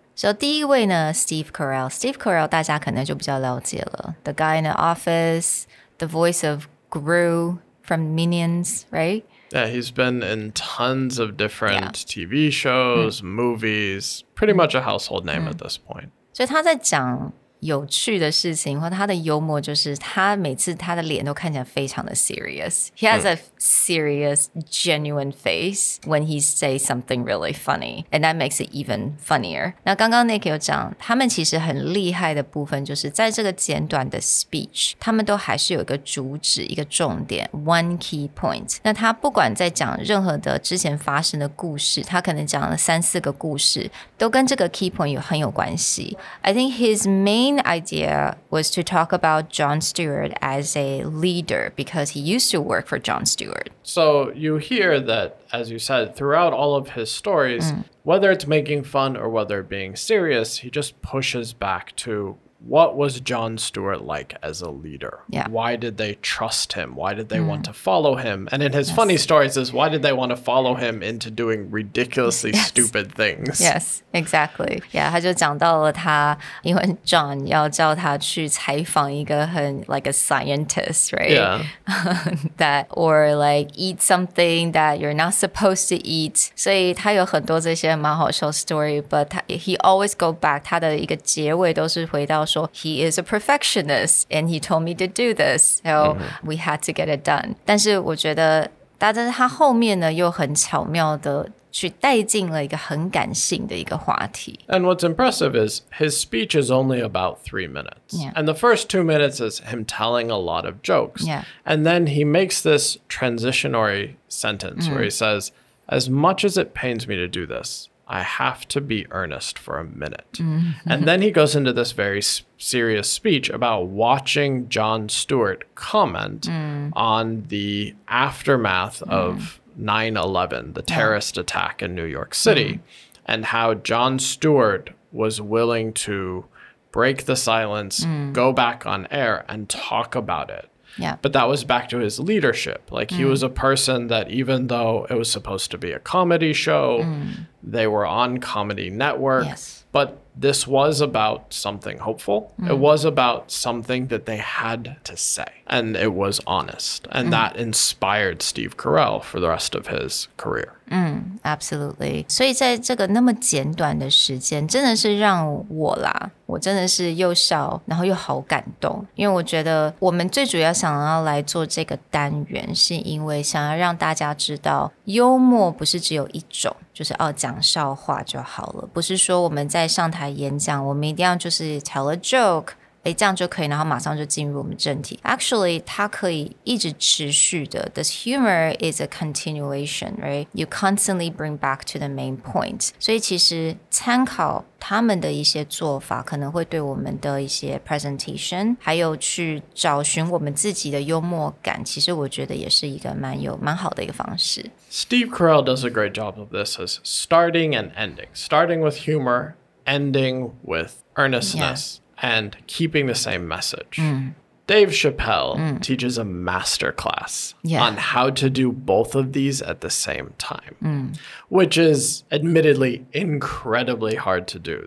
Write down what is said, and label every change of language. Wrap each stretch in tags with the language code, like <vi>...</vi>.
<en>So</en> <zh>第一位呢</zh> <en>Steve Carell</en> <zh>大家可能就比较了解了</zh> <en>The guy in the office, the voice of Gru from Minions, right? Yeah, he's been in tons of different TV shows, movies, pretty much a household name at this point.</en> <zh>所以他在讲有趣的事情，或他的幽默就是他每次他的脸都看起来非常的 serious.</zh> <en>He has a serious, genuine face when he says something really funny, and that makes it even funnier.</en> <zh>那刚刚 Nick 有讲，他们其实很厉害的部分就是在这个简短的 speech， 他们都还是有一个主旨，一个重点</zh> <en>one key point.</en> <zh>那他不管在讲任何的之前发生的故事，他可能讲了3-4个故事，都跟这个 key point 很有关系。</zh> <en>I think his main idea was to talk about Jon Stewart as a leader because he used to work for Jon Stewart. So you hear that, as you said, throughout all of his stories, whether it's making fun or whether being serious, he just pushes back to what was Jon Stewart like as a leader? Yeah. Why did they trust him? Why did they want to follow him? And in his funny stories is why did they want to follow him into doing ridiculously stupid things? Yes, exactly.</en> <zh>Yeah, 他就讲到了他，因为 John 要叫他去采访一个很</zh> <en>like a scientist, right? Yeah. That or like eat something that you're not supposed to eat.</en> <zh>所以他有很多这些蛮好笑 story,</zh> <en>but he always go back.</en> <zh>他的一个结尾都是回到说</zh> <en>he is a perfectionist and he told me to do this, so we had to get it done.</en> <zh>但是我觉得，但是他后面呢又很巧妙的去带进了一个很感性的一个话题。</zh> <en>And what's impressive is his speech is only about 3 minutes. Yeah. And the first 2 minutes is him telling a lot of jokes. Yeah. And then he makes this transitionary sentence where he says, as much as it pains me to do this, I have to be earnest for a minute. And then he goes into this very serious speech about watching Jon Stewart comment on the aftermath of 9/11, the terrorist attack in New York City, and how Jon Stewart was willing to break the silence, go back on air, and talk about it. Yeah. But that was back to his leadership. Like he was a person that even though it was supposed to be a comedy show, they were on Comedy Network. Yes. But this was about something hopeful. It was about something that they had to say. And it was honest. And that inspired Steve Carell for the rest of his career. Absolutely.</en> <zh>所以在这个那么简短的时间，真的是让我真的是又笑，然后又好感动。因为我觉得我们最主要想要来做这个单元，是因为想要让大家知道，幽默不是只有一种，就是讲笑话就好了。不是说我们在上台演讲，我们一定要就是</zh> <en>tell a joke。</en> <zh>这样就可以，然后马上就进入我们正题。</zh> <en>Actually,</en> <zh>它可以一直持续的。</zh> <en>This humor is a continuation, right? You constantly bring back to the main point.</en> <zh>所以其实参考他们的一些做法，可能会对我们的一些 presentation， 还有去找寻我们自己的幽默感，其实我觉得也是一个蛮好的一个方式。</zh> <en>Steve Carell does a great job of this as starting and ending. Starting with humor, ending with earnestness. And keeping the same message. Dave Chappelle teaches a masterclass on how to do both of these at the same time, which is admittedly incredibly hard to do.</en>